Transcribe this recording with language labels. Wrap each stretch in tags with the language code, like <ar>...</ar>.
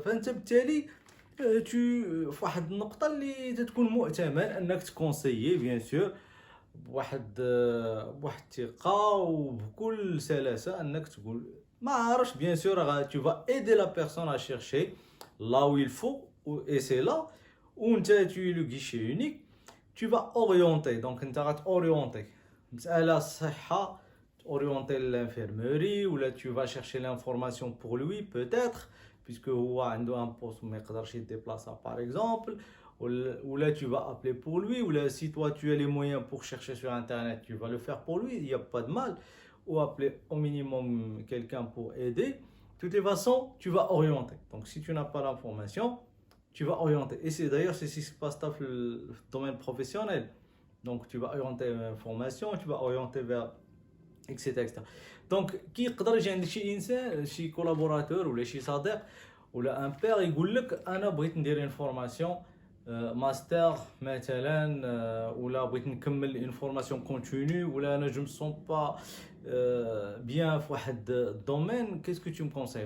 <ar>فانت بالتالي في واحد النقطه اللي تكون مؤتمن انك تكونسيي بيان سور بواحد الثقه وبكل سلاسه، انك تقول ما عارفش بيان سور</ar> <fr>tu vas aider la personne à chercher là où il faut et c'est là وانت tu es le guichet unique, tu vas orienter. Donc</fr> <ar>انت غتorienter مسألة صحة</ar> <fr>orienter l'infirmerie, ou là tu vas chercher l'information pour lui peut-être puisque هو عنده un poste ما يقدرش يديبلاصا par exemple, ou là tu vas appeler pour lui, ou là si toi tu as les moyens pour chercher sur internet tu vas le faire pour lui, il n'y a pas de mal, ou appeler au minimum quelqu'un pour aider. De toutes les façons tu vas orienter. Donc si tu n'as pas l'information tu vas orienter, et c'est d'ailleurs c'est ce qui se passe dans le domaine professionnel. Donc tu vas orienter l'information, tu vas orienter vers etc etc.</fr> <ar>دونك كي يقدر يجي عندك شي انسان شي كولابوراتور ولا شي صديق ولا ان بير يقول لك انا بغيت ندير انفورماسيون ماستر مثلا، ولا بغيت نكمل انفورماسيون كونتينيو، ولا انا جو مسون با bien في واحد الدومين،</ar> <fr>qu'est-ce que tu me conseilles?</fr>